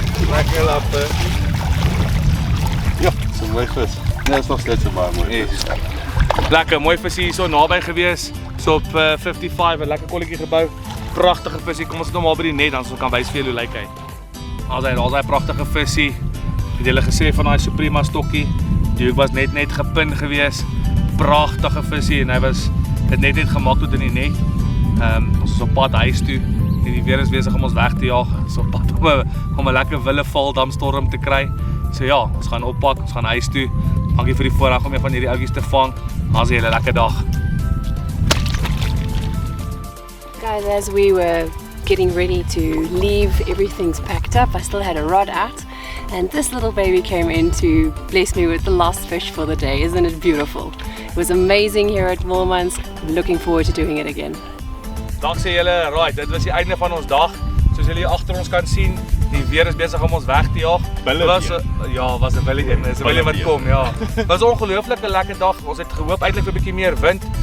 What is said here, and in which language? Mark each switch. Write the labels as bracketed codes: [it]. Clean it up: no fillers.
[af] Lekker lappe. Ja, so mooi vis. Nee, is nog steeds so baie mooi. Lekker, mooi visie hier so naby gewees. So op 55, 'n lekker kolletjie gebou. Pragtige visie. Kom ons sit hom maar by die net dan so ons kan wys vir julle hoe lyk hy. Daar's hy pragtige visie. Het julle gesê van daai Suprema stokkie. Die hoek was net gepin gewees. Pragtige visie en hy was dit net gemaak tot in die net. Ons is op pad huis toe. Die weer is besig om ons weg te jaag. Ons op pad om 'n lekker Vaal damstorm te kry. So ja, ons gaan oppak, ons gaan huis toe. Dankie vir die voorreg om een van hierdie ouetjies te vang. Ons 'n hele lekker dag. [en] Guys, as we were getting ready to leave, everything's packed up. I still had a rod out, and this little baby came in to bless me with the last fish for the day. Isn't it beautiful? It was amazing here at Moolman's. I'm looking forward to doing it again. [af] Dankie julle, right, dit was die einde van ons dag. Soos julle hier agter ons kan sien, die weer is besig om ons weg te jaag. Was 'n wille een. Dis 'n wille wat kom, ja. Was 'n ongelooflike lekker dag. Ons het gehoop eintlik vir 'n bietjie meer wind.